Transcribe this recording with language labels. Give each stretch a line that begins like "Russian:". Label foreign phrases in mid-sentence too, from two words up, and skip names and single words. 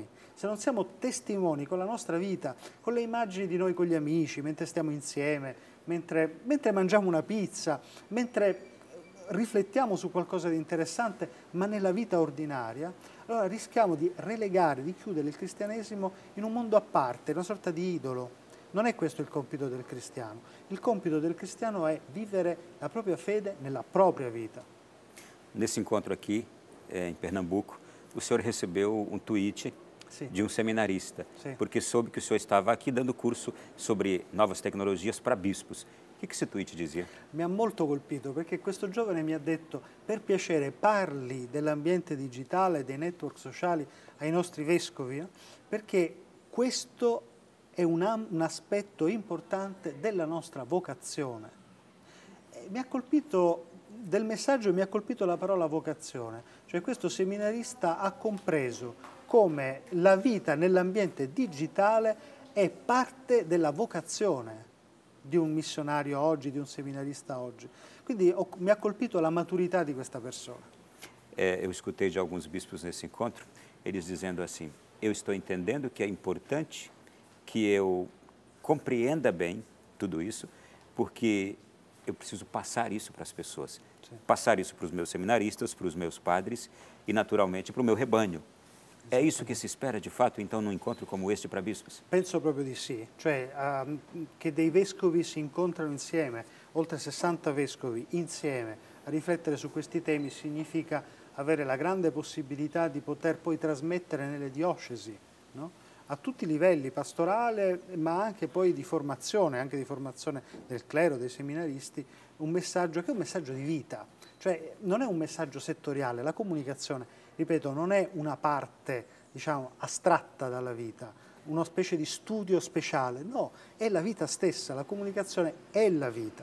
Italian: Se non siamo testimoni con la nostra vita, con le immagini di noi con gli amici, mentre stiamo insieme, mentre mangiamo una pizza, mentre riflettiamo su qualcosa di interessante, ma nella vita ordinaria, allora rischiamo di relegare, di chiudere il cristianesimo in un mondo a parte, una sorta di idolo. Non è questo il compito del cristiano. Il compito del cristiano è vivere la propria fede nella propria vita.
Portuguese: Nesse encontro aqui, em Pernambuco, o senhor recebeu tweet de seminarista, porque soube que o senhor estava aqui dando curso sobre novas tecnologias para bispos. O que esse tweet dizia?
Italian: Mi ha molto colpito perché questo giovane mi ha detto: per piacere parli dell'ambiente digitale, dei network sociali ai nostri vescovi, perché questo è un aspetto importante della nostra vocazione. Mi ha colpito del messaggio, mi ha colpito la parola vocazione, cioè questo seminarista ha compreso come la vita nell'ambiente digitale è parte della vocazione di un missionario oggi, di un seminarista oggi. Quindi mi ha colpito la maturità di questa persona.
Portuguese: Eu escutei de alguns bispos nesse encontro, eles dizendo assim, eu estou entendendo que é importante que eu compreenda bem tudo isso, porque eu preciso passar isso para as pessoas. Sim. Passar isso para os meus seminaristas, para os meus padres e, naturalmente, para o meu rebanho. É isso che si spera di fatto, então, num incontro come este para bispos?
Italian: Penso proprio di sì, cioè che dei vescovi si incontrano insieme, oltre 60 vescovi insieme, a riflettere su questi temi significa avere la grande possibilità di poter poi trasmettere nelle diocesi, no? A tutti i livelli, pastorale, ma anche poi di formazione, anche di formazione del clero, dei seminaristi, un messaggio che è un messaggio di vita, cioè non è un messaggio settoriale, la comunicazione, ripeto, non è una parte, diciamo, astratta dalla vita, una specie di studio speciale, no, è la vita stessa, la comunicazione è la vita.